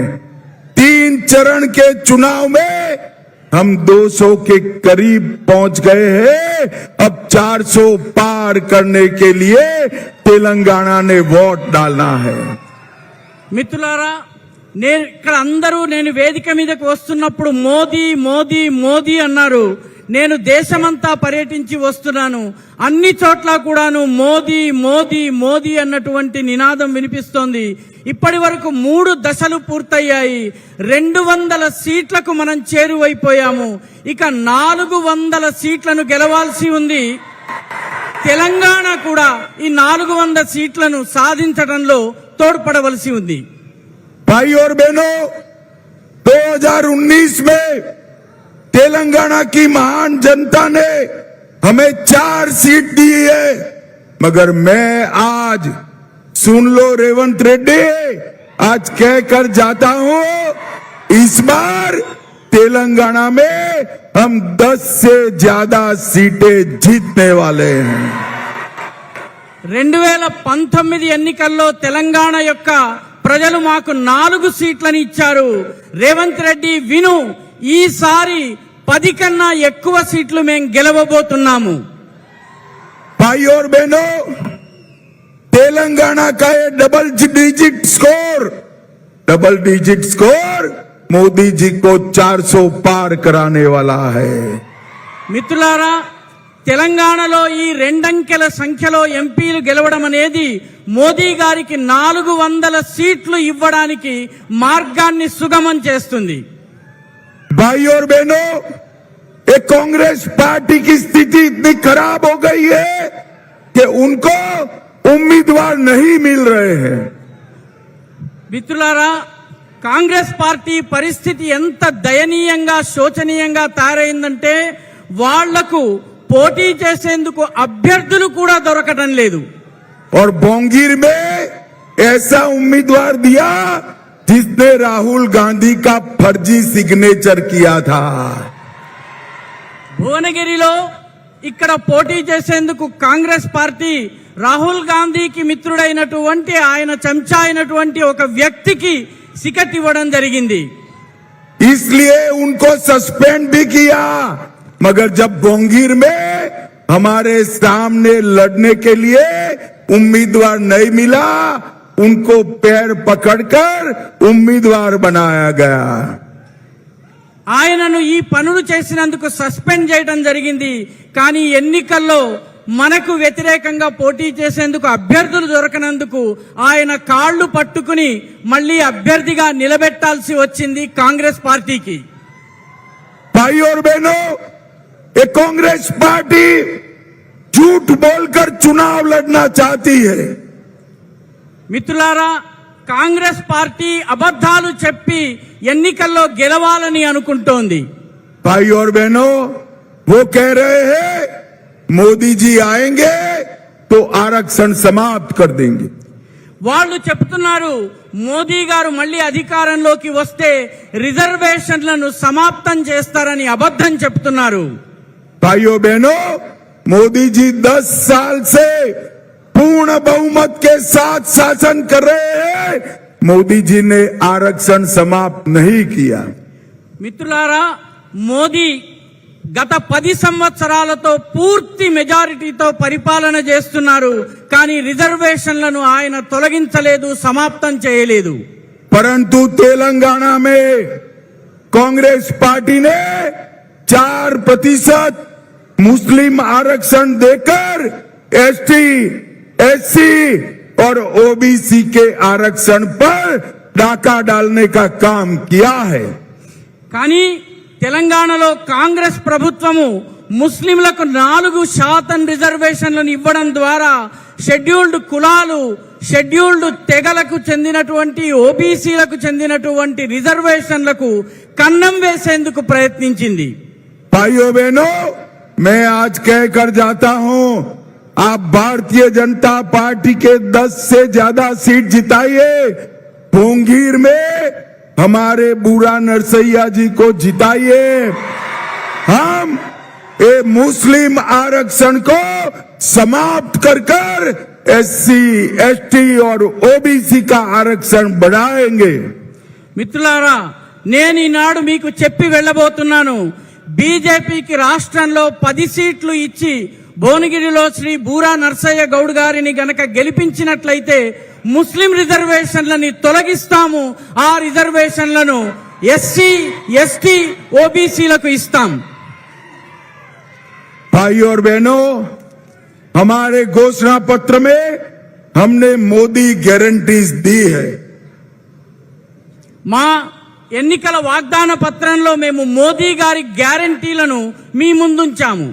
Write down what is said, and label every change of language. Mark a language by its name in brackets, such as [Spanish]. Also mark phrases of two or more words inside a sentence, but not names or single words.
[Hindi] 3 चरण के चुनाव में हम 200 के करीब पहुंच गए हैं. अब 400 पार करने के लिए तेलंगाना ने वोट डालना है. [Telugu] మిత్రులారా, నేను ఇక్కడ అందరూ నేను వేదిక మీదకి వస్తున్నప్పుడు మోదీ మోదీ మోదీ అన్నారు. నేను దేశమంతా పర్యటించి వస్తున్నాను, అన్ని చోట్ల కూడాను మోదీ మోదీ మోదీ అన్నటువంటి నినాదం వినిపిస్తోంది. ఇప్పటి వరకు 3 దశలు పూర్తయ్యాయి. 200 సీట్లకు మనం చేరువైపోయాము. ఇక 400 సీట్లను గెలవాల్సి ఉంది. తెలంగాణ కూడా ఈ 400 సీట్లను సాధించడంలో తోడ్పడవలసి ఉంది. [Hindi] भाई और बहनों, 2019 में तेलंगाना की महान जनता ने हमें 4 सीट दी है. मगर मैं आज, सुन लो रेवंत रेड्डी, आज कहकर जाता हूं, इस बार तेलंगाना में हम 10 से ज्यादा सीटें जीतने वाले हैं. [Telugu] 2019 ఎన్నికల్లో తెలంగాణ యొక్క ప్రజలు మాకు 4 సీట్లను ఇచ్చారు. రేవంత్ రెడ్డి విను, ఈసారి 10 కన్నా ఎక్కువ సీట్లు మేము గెలవబోతున్నాము. [Hindi] भाई और बहनों, तेलंगाना का ये [English] double digit score [Hindi] मोदी जी को 400 पार कराने वाला है. [Telugu] మిత్రులారా, తెలంగాణలో ఈ 2 అంకెల సంఖ్యలో ఎంపీలు గెలవడం అనేది మోదీ గారికి 400 సీట్లు ఇవ్వడానికి మార్గాన్ని సుగమం చేస్తుంది. [Hindi] भाई और बहनों, ये कांग्रेस पार्टी की स्थिति इतनी खराब हो गई है कि उनको उम्मीदवार नहीं मिल रहे हैं. [Telugu] మిత్రులారా, కాంగ్రెస్ పార్టీ పరిస్థితి ఎంత దయనీయంగా శోచనీయంగా తయారైందంటే వాళ్లకు పోటీ చేసేందుకు అభ్యర్థులు కూడా దొరకడం లేదు. [Hindi] और बोंगीर में ऐसा उम्मीदवार दिया जिसने राहुल गांधी का फर्जी सिग्नेचर किया था. [Telugu] భువనగిరిలో ఇక్కడ పోటీ చేసేందుకు కాంగ్రెస్ పార్టీ రాహుల్ గాంధీకి మిత్రుడైనటువంటి, ఆయన చెంచా అయినటువంటి ఒక వ్యక్తికి టికెట్ ఇవ్వడం జరిగింది. [Hindi] इसलिए उनको सस्पेंड भी किया. मगर जब बोंगीर में हमारे सामने लड़ने के लिए उम्मीदवार नहीं मिला, उनको पैर पकड़कर उम्मीदवार बनाया गया. [Telugu] ఆయనను ఈ పనులు చేసినందుకు సస్పెండ్ చేయడం జరిగింది. కానీ ఎన్నికల్లో మనకు వ్యతిరేకంగా పోటీ చేసేందుకు అభ్యర్థులు దొరకనందుకు ఆయన కాళ్లు పట్టుకుని మళ్లీ అభ్యర్థిగా నిలబెట్టాల్సి వచ్చింది కాంగ్రెస్ పార్టీకి. [Hindi] भाई और बहनों, ये कांग्रेस पार्टी झूठ बोलकर चुनाव लड़ना चाहती है. [Telugu] మిత్రులారా, కాంగ్రెస్ పార్టీ అబద్ధాలు చెప్పి ఎన్నికల్లో గెలవాలని అనుకుంటోంది. [Hindi] भाई और बहनों, वो कह रहे हैं मोदी जी आएंगे तो आरक्षण समाप्त कर देंगे. [Telugu] వాళ్ళు చెప్తున్నారు మోదీ గారు మళ్ళీ అధికారంలోకి వస్తే రిజర్వేషన్లను సమాప్తం చేస్తారని అబద్ధం చెప్తున్నారు. [Hindi] भाइयों बहनों, मोदी जी 10 साल से पूर्ण बहुमत के साथ शासन कर रहे हैं. मोदी जी ने आरक्षण समाप्त नहीं किया. [Telugu] మిత్రులారా, మోదీ గత 10 సంవత్సరాలతో పూర్తి మెజారిటీతో పరిపాలన చేస్తున్నారు. కానీ రిజర్వేషన్లను ఆయన తొలగించలేదు, సమాప్తం చేయలేదు. [Hindi] परंतु तेलंगाना में कांग्रेस पार्टी ने 4% मुस्लिम आरक्षण देकर एसटी, एससी और ओबीसी के आरक्षण पर डाका डालने का काम किया है. [Telugu] కానీ తెలంగాణలో కాంగ్రెస్ ప్రభుత్వము ముస్లింలకు 4% రిజర్వేషన్లను ఇవ్వడం ద్వారా షెడ్యూల్డ్ కులాలు, షెడ్యూల్డ్ తెగలకు చెందినటువంటి ఓబీసీలకు చెందినటువంటి రిజర్వేషన్లకు కన్నం వేసేందుకు ప్రయత్నించింది. [Hindi] भाइयों बहनों, मैं आज कहकर जाता हूं, आप भारतीय जनता पार्टी के 10 से ज्यादा सीट जिताइए. भोंगीर में हमारे बूढ़ा नरसैया जी को जिताइए. हम ये मुस्लिम आरक्षण को समाप्त कर एससी, एसटी और ओबीसी का आरक्षण बढ़ाएंगे. [Telugu] మిత్రులారా, నేను ఈనాడు మీకు చెప్పి వెళ్ళబోతున్నాను. బీజేపీకి రాష్ట్రంలో 10 సీట్లు ఇచ్చి భువనగిరిలో శ్రీ బూరా నర్సయ్య గౌడ్ గారిని గనక గెలిపించినట్లయితే ముస్లిం రిజర్వేషన్లని తొలగిస్తాము. ఆ రిజర్వేషన్లను ఎస్సీ, ఎస్టీ, ఓబీసీలకు ఇస్తాం. [Hindi] भाइयों और बहनों, हमारे घोषणा पत्र में हमने मोदी गारंटीज दी है. [Telugu] మా ఎన్నికల వాగ్దాన పత్రంలో మేము మోదీ గారి గ్యారంటీలను మీ ముందుంచాము.